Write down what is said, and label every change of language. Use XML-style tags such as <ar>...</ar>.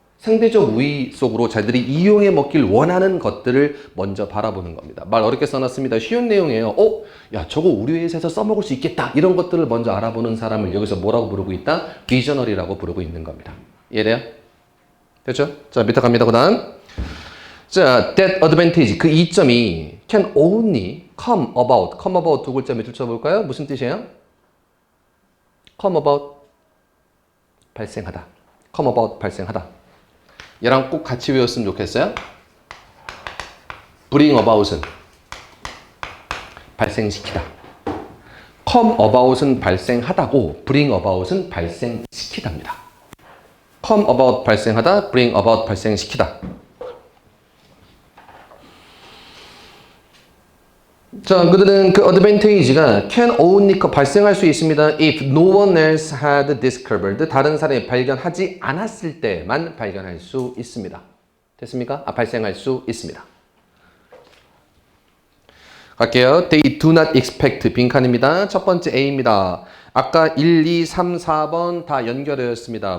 <ko>상대적 우위 속으로 자기들이 이용해 먹길 원하는 것들을 먼저 바라보는 겁니다. 말 어렵게 써놨습니다. 쉬운 내용이에요. 야, 저거 우리 회사에서 써먹을 수 있겠다. 이런 것들을 먼저 알아보는 사람을 여기서 뭐라고 부르고 있다? 비저널이라고 부르고 있는 겁니다. 이해돼요? 됐죠? 자, 밑에 갑니다. 그 다음.</ko> <en>자, that advantage,</en> <ko>그 이점이</ko> <en>can only come about.</en> <ko>come about 두 글자 밑줄 쳐볼까요? 무슨 뜻이에요?</ko> <en>come about,</en> <ko>발생하다.</ko> <en>come about, 발생하다.</en> <ko>얘랑 꼭 같이 외웠으면 좋겠어요. bring about은 발생시키다. come about은 발생하다고, bring about은 발생시키답니다.</ko> <en>come about</en> <ko>발생하다,</ko> <en>bring about</en> <ko>발생시키다. 자, 그들은 그 advantage가</ko> <en>can only</en> <ko>발생할 수 있습니다.</ko> <en>if no one else had discovered.</en> <ko>다른 사람이 발견하지 않았을 때만 발견할 수 있습니다. 됐습니까? 발생할 수 있습니다. 갈게요.</ko> <en>They do not expect.</en> <ko>빈칸입니다. 첫 번째 A입니다. 아까 1, 2, 3, 4번 다 연결되었습니다.</ko>